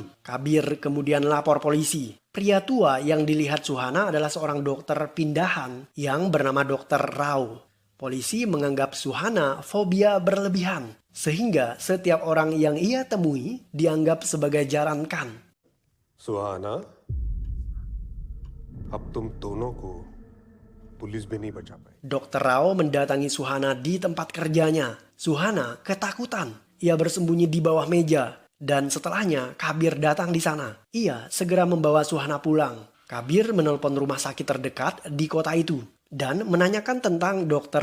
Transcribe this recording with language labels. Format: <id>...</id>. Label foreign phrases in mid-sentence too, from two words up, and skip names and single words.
<id>Kabir kemudian lapor polisi. Pria tua yang dilihat Suhana adalah seorang dokter pindahan yang bernama Dr. Rao. Polisi menganggap Suhana fobia berlebihan, sehingga setiap orang yang ia temui dianggap sebagai Jaran Khan.</id> <hi>सुहाना अब तुम दोनों को पुलिस भी नहीं बचा पाए।</hi> <id>Dr. Rao mendatangi Suhana di tempat kerjanya. Suhana ketakutan. Ia bersembunyi di bawah meja. Dan setelahnya Kabir datang di sana. Ia segera membawa Suhana pulang. Kabir menelpon rumah sakit terdekat di kota itu dan menanyakan tentang Dr.</id>